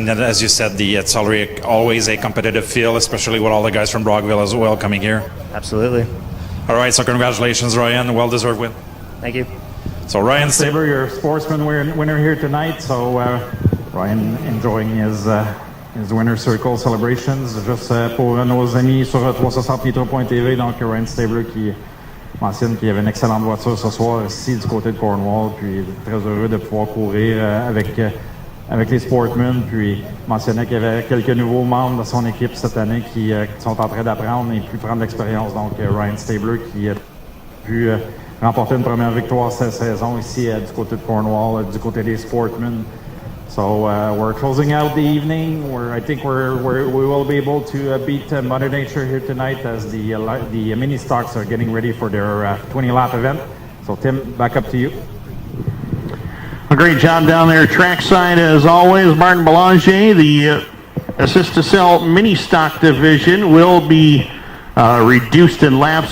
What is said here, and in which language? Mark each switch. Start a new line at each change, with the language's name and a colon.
English: And then, as you said, it's always a competitive field, especially with all the guys from Brockville as well coming here. Absolutely. All right, so congratulations, Ryan. Well-deserved win. Thank you. So Ryan Stabler, your Sportsman winner here tonight. So Ryan enjoying his winner's circle celebrations.
French: Juste pour nos amis sur 360nitro.tv, donc Ryan Stabler qui mentionne qu'il y avait une excellente voiture ce soir ici du côté de Cornwall, puis très heureux de pouvoir courir avec les Sportmen, puis mentionnait qu'il y avait quelques nouveaux membres de son équipe cette année qui sont en train d'apprendre et puis prendre l'expérience. Donc Ryan Stabler qui a pu remporter une première victoire cette saison ici du côté de Cornwall, du côté des Sportmen.
English: So we're closing out the evening. I think we will be able to beat Mother Nature here tonight as the mini stocks are getting ready for their 20-lap event. So Tim, back up to you. A great job down there trackside as always. Martin Belanger, the Assist-to-Sell mini stock division will be reduced in laps.